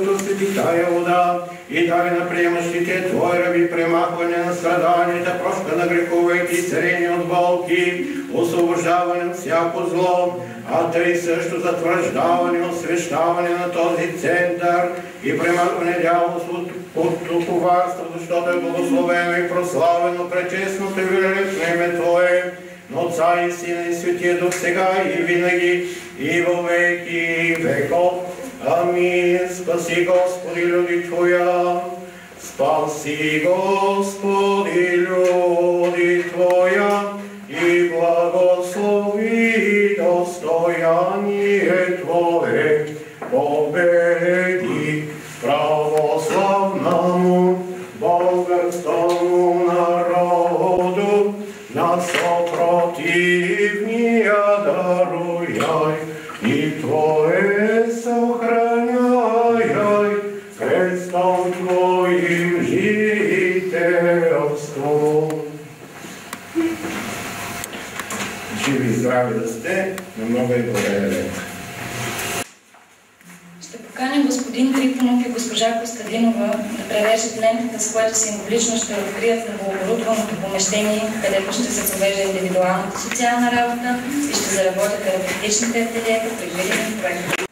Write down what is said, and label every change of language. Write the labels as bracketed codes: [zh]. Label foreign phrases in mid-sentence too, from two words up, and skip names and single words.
[bg] да освети тая вода, и дай на приемащите Твои раби премахване на страданията, прошка на греховете, изцеление от болки, освобождаване от всяко зло, а тъй също затвърждаване, освещаване на този център и премахване дяволството от коварство, защото е благословено и прославено пречестното и великолепно име Твое, на Отца и Сина и Светия Дух сега и винаги и [cu] во веки веков. [bg] Амин. [cu] Спаси, Господи, люди Твоя. Спаси, Господи, люди Твоя, и благослови достояние Твое. Победи православному българскому народу, на съпротивния даруяй, и Твое съхраняй, крестом Твоим жителство. [bg] Живи и здрави да сте, на много и благодаря. Ще поканя господин Трифонов и госпожа Костадинова да превеждат лентата, с която символично ще открият новооборудваното помещение, където ще се провежда индивидуалната социална работа и ще заработят терапевтичните ателиета, предвидени в проекта.